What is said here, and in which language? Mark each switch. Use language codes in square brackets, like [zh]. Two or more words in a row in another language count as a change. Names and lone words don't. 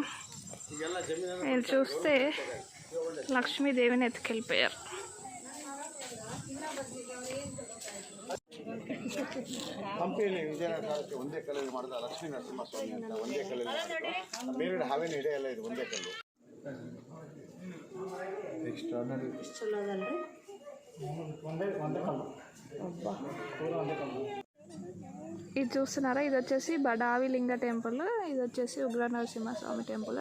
[te] మీరు చూస్తే లక్ష్మీదేవిని ఎత్తుకెళ్ళిపోయారు. [kn] ಹಂಪಿಯಲ್ಲಿ ವಿಜಯನಗರಕ್ಕೆ ಒಂದೇ ಕಲ್ಲಲ್ಲಿ ಮಾಡಿದ ಲಕ್ಷ್ಮೀ ನರಸಿಂಹಸ್ವಾಮಿ ಅಂತ ಒಂದೇ ಕಲ್ಲಲ್ಲಿ ಬೇರೆ ಹಾವೇನು ಹಿಡಿಯಲ್ಲ, ಇದು ಒಂದೇ ಕಲ್ಲು. [te] ఇది చూస్తున్నారా, ఇది వచ్చేసి బడావి లింగ టెంపుల్, ఇది వచ్చేసి ఉగ్ర నరసింహస్వామి టెంపుల్.